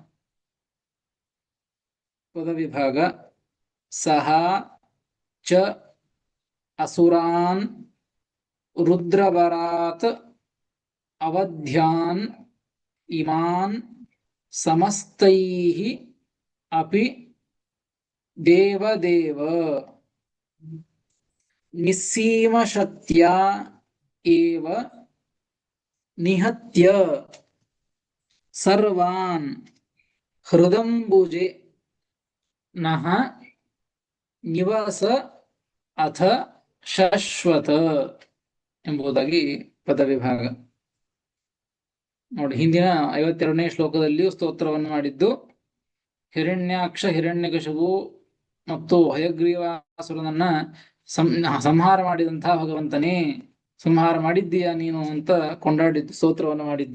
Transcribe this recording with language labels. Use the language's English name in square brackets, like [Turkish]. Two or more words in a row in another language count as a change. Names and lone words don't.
[Sanskrit] ಪದವಿಭಾಗ. ಸಹ ಚ ಅಸುರಾನ್ ರುದ್ರವರಾತ್ ಅವಧ್ಯಾನ್ ಇಮಾನ್ ಸಮಸ್ತೈಃ ಅಪಿ ದೇವದೇವ ನಿಸ್ಸೀಮ ಶಕ್ತ್ಯಾ ಏವ ನಿಹತ್ಯ ಸರ್ವಾನ್ ಹೃದಂಬುಜೆ ನಃ ನಿವಸ ಅಥ ಶಶ್ವತ [Kannada] ಎಂಬುದಾಗಿ ಪದವಿಭಾಗ. ನೋಡಿ, ಹಿಂದಿನ 52ನೇ ಶ್ಲೋಕದಲ್ಲಿಯೂ ಸ್ತೋತ್ರವನ್ನು ಮಾಡಿದ್ದು ಹಿರಣ್ಯಾಕ್ಷ, ಹಿರಣ್ಯಕಶಿಪು ಮತ್ತು ಹಯಗ್ರೀವಾಸುರನನ್ನ ಸಂಹಾರ ಮಾಡಿದಂತಹ ಭಗವಂತನೇ, ಸಂಹಾರ ಮಾಡಿದ್ದೀಯ ನೀನು ಅಂತ ಕೊಂಡಾಡಿದ್ದು, ಸ್ತೋತ್ರವನ್ನು ಮಾಡಿದ್ದು.